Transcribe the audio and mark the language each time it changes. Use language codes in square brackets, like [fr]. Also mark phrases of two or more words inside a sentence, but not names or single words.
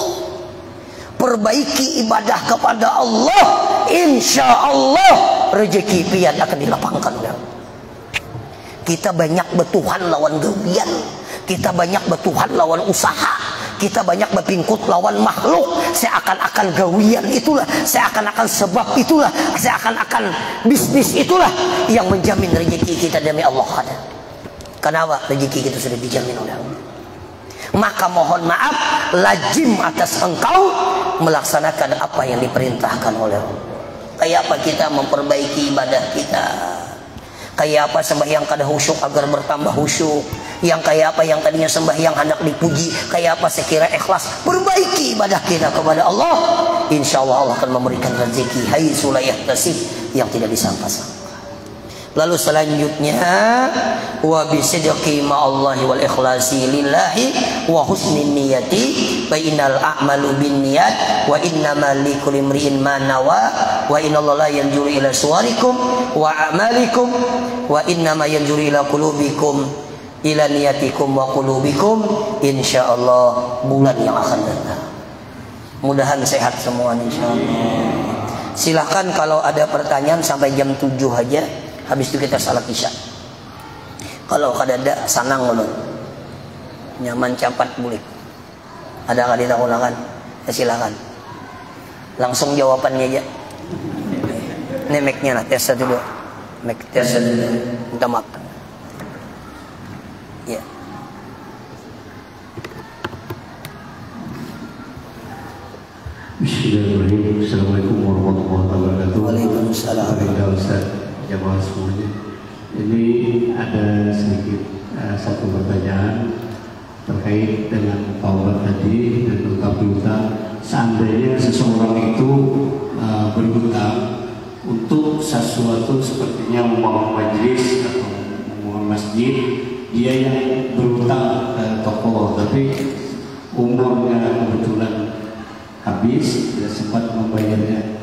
[id] Perbaiki ibadah kepada Allah, [ar] إن شاء الله [id] rezeki pian akan dilapangkan. [bjn] Kita banyak bertuhan lawan gawian, kita banyak bertuhan lawan usaha, kita banyak berpingkut lawan makhluk. [id] Seakan-akan gawian itulah, seakan-akan sebab itulah, seakan-akan bisnis itulah yang menjamin rezeki kita demi Allah. Kenapa? Rezeki kita sudah dijamin oleh Allah. Maka mohon maaf, lazim atas engkau melaksanakan apa yang diperintahkan oleh Allah. [bjn] Kayak apa kita memperbaiki ibadah kita? Kayak apa sembahyang kada khusyuk agar bertambah khusyuk? Yang kayak apa yang tadinya sembahyang hendak dipuji? Kayak apa sekira ikhlas? [id] Perbaiki ibadah kita kepada Allah. [ar] إن شاء الله [id] Allah akan memberikan rezeki [ar] حيث لا يحتسب, [id] yang tidak disangka-sangka. Lalu selanjutnya [ar] وبصدق مع الله والإخلاص لله وحسن النية فإن الأعمال بالنيات وإنما لكل امرئ ما نوى وإن الله لا ينظر إلى صوركم وأعمالكم وإنما ينظر إلى قلوبكم إلى نياتكم وقلوبكم. [id] Insyaallah bulan yang akan datang. Mudahan sehat semua insyaallah. Silahkan kalau ada pertanyaan sampai jam 7 aja. Habis itu kita salat isya. Kalau [bjn] kadada sanang ulun. Nyaman capat bulik. Ada kali tak ulangan? [id] Ya silakan. Langsung jawabannya aja. Ini mic-nya lah, tes dulu. Mic tes dulu. Minta maaf. Ya. [ar] Bismillahirrahmanirrahim. السلام عليكم ورحمة الله وبركاته. Waalaikumsalam. [id] Ustaz, jamaah semuanya. Ini ada sedikit satu pertanyaan terkait dengan taubat tadi dan utang piutang. Seandainya seseorang itu berhutang untuk sesuatu sepertinya membangun majelis atau membangun masjid, dia yang berhutang ke toko, tapi umurnya kebetulan habis, tidak sempat membayarnya.